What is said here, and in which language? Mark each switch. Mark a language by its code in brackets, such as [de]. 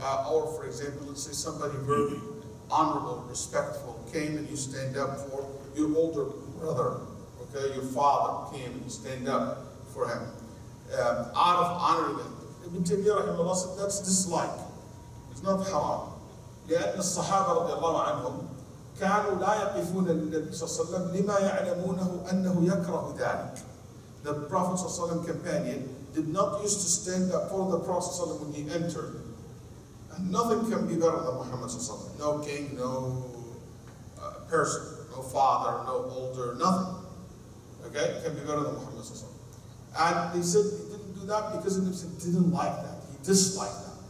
[en] Or for example, let's say somebody very honorable, respectful came and you stand up for your older brother. Okay, your father came and you stand up for him. Out of honoring them. Ibn Taymiyyah rahimahullah said that's dislike. It's not haram. [ar] لأن الصحابة رضي الله عنهم كانوا لا يقفون للنبي صلى الله عليه وسلم لما يعلمونه أنه يكره ذلك. [en] The Prophet [ar] صلى الله عليه وسلم [en] companion did not used to stand up for the Prophet صلى الله عليه وسلم when he entered. And nothing can be better than Muhammad [ar] صلى الله عليه وسلم. [en] No king, no person, no father, no older, nothing. Okay, it can be better than Muhammad sallallahu alaihi wasallam. And they said he didn't do that because he didn't like that. He disliked that.